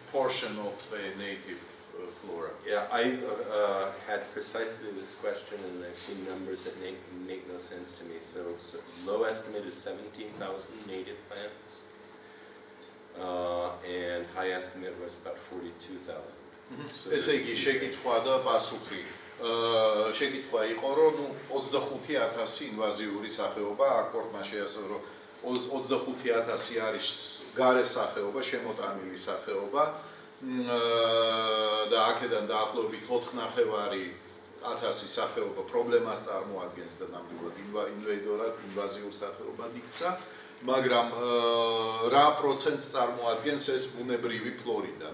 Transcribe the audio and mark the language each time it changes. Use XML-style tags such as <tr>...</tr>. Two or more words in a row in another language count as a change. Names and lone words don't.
<en>portion of native flora. Yeah, I had precisely this question, and I've seen numbers that make no sense to me. So low estimate is 17,000 native plants, and high estimate was about 42,000.</en> <ka>ესე იგი შეკითხვა და პასუხი. შეკითხვა იყო, რომ 25,000 ინვაზიური სახეობა, აქ კორტმა შეასწორა, რომ 25,000 არის გარე სახეობა, შემოტანილი სახეობა. და აქედან დაახლოებით 4,500 სახეობა პრობლემას წარმოადგენს და ნამდვილად ინვადორად, ინვაზიურ სახეობად იქცა, მაგრამ რა პროცენტს წარმოადგენს ეს ბუნებრივი ფლორიდან?</ka>